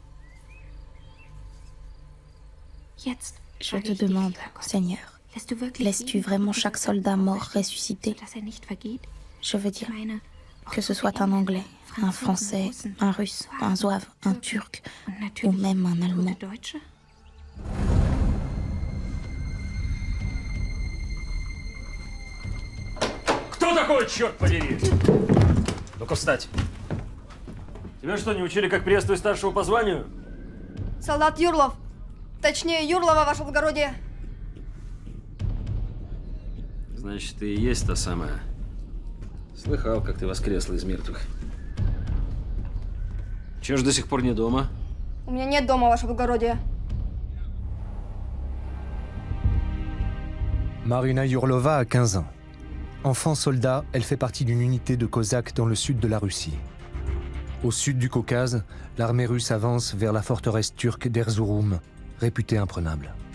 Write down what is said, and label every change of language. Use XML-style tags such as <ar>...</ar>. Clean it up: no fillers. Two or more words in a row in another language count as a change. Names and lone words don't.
<fr>Je te demande, Seigneur, laisses-tu vraiment chaque soldat mort ressusciter? Je veux dire, que ce soit un Anglais, un Français, un Russe, un Zouave, un Turc ou même un Allemand.</fr> <ru>Кто такой, черт подери? Ну-ка, встать. Тебя что, не учили, как приветствовать старшего по званию? Солдат Юрлов. Точнее, Юрлова, ваше благородие. Значит, ты и есть та самая. Слыхал, как ты воскресла из мертвых. Чего ж до сих пор не дома? У меня нет дома, ваше благородие.</ru> <fr>Marina Yurlova a 15 ans. Enfant soldat, elle fait partie d'une unité de Cosaques dans le sud de la Russie. Au sud du Caucase, l'armée russe avance vers la forteresse turque d'Erzurum, réputée imprenable.</fr>